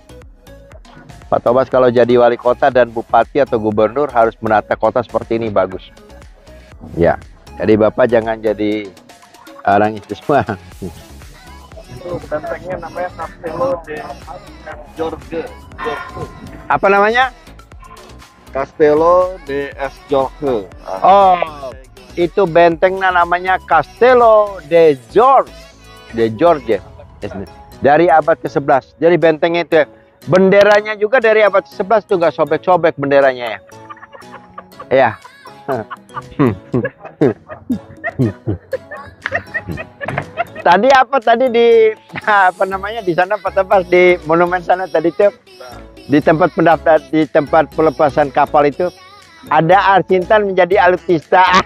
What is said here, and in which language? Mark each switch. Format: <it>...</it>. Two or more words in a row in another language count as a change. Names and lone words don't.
<id>Pak Tobas kalau jadi wali kota dan bupati atau gubernur harus menata kota seperti ini, bagus. Ya, jadi Bapak jangan jadi orang itu semua. Itu bentengnya namanya Castello de Jorge. Apa namanya? Castello de Jorge. Oh, itu bentengnya namanya Castello de Jorge. De Jorge. Dari abad ke-11. Jadi bentengnya itu Benderanya juga dari abad 11 tuh nggak sobek-sobek benderanya ya. Ya. Tadi apa tadi di apa namanya di sana Pak Tebas di monumen sana tadi tuh di tempat pendaftar di tempat pelepasan kapal itu ada Alsintan menjadi alutista.</id>